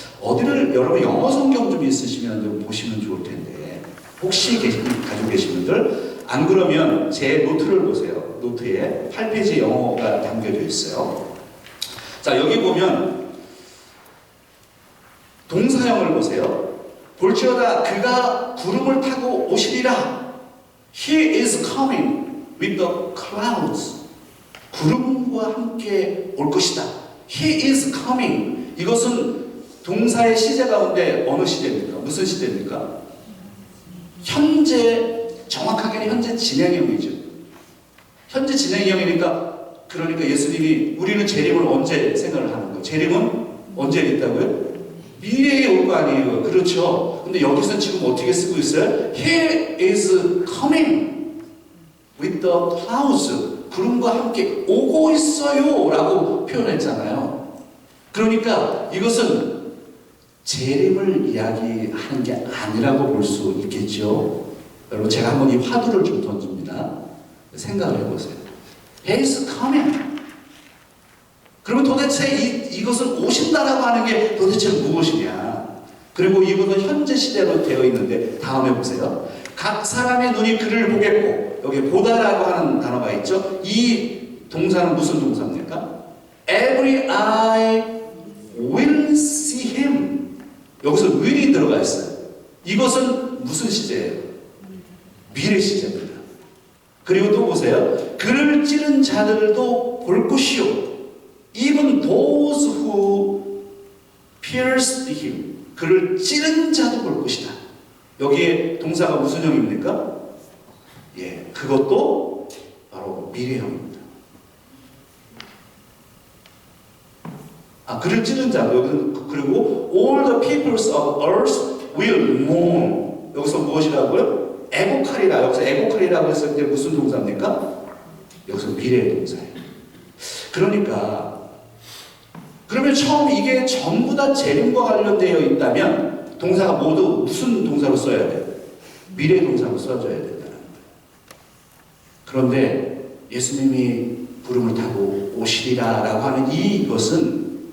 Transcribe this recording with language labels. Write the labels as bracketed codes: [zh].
[ko] 어디를 여러분 영어 성경 좀 있으시면 좀 보시면 좋을 텐데 혹시 가지고 계신 분들 안 그러면 제 노트를 보세요. 노트에 8페이지 영어가 담겨져 있어요. 자, 여기 보면 동사형을 보세요. 볼지어다 그가 구름을 타고 오시리라. [en] He is coming with the clouds. [ko] 구름과 함께 올 것이다. [en] He is coming. [ko] 이것은 동사의 시제 가운데 어느 시제입니까? 무슨 시제입니까? 현재, 정확하게는 현재 진행형이죠. 현재 진행형이니까 그러니까 예수님이 우리는 재림을 언제 생각을 하는 거예요? 재림은 언제 있다고요? 미래에 올 거 아니에요. 그렇죠. 근데 여기서 지금 어떻게 쓰고 있어요? [en] He is coming with the clouds. [ko] 구름과 함께 오고 있어요 라고 표현했잖아요. 그러니까 이것은 재림을 이야기하는 게 아니라고 볼 수 있겠죠. 여러분 제가 한번 이 화두를 좀 던집니다. 생각을 해보세요. [en] He is coming. [ko] 그러면 도대체 이것은 오신다라고 하는 게 도대체 무엇이냐. 그리고 이것은 현재 시대로 되어 있는데 다음에 보세요. 각 사람의 눈이 그를 보겠고 여기 보다라고 하는 단어가 있죠. 이 동사는 무슨 동사입니까? [en] Every eye will see him. [ko] 여기서 will이 들어가 있어요. 이것은 무슨 시제예요? 미래 시제입니다. 그리고 또 보세요. 그를 찌른 자들도 볼 것이요. [en] Even those who pierced him. [ko] 그를 찌른 자도 볼 것이다. 여기에 동사가 무슨 형입니까? 예, 그것도 바로 미래형입니다. 그를 찌른 자, 여기는 그리고 [en] all the peoples of earth will mourn. [ko] 여기서 무엇이라고요? 애곡하리라. 여기서 애곡하리라고 했을 때 무슨 동사입니까? 여기서 미래의 동사예요. 그러니까 그러면 처음 이게 전부 다 재림과 관련되어 있다면 동사가 모두 무슨 동사로 써야 돼요? 미래 동사로 써줘야 된다는 거예요. 그런데 예수님이 구름을 타고 오시리라 라고 하는 이것은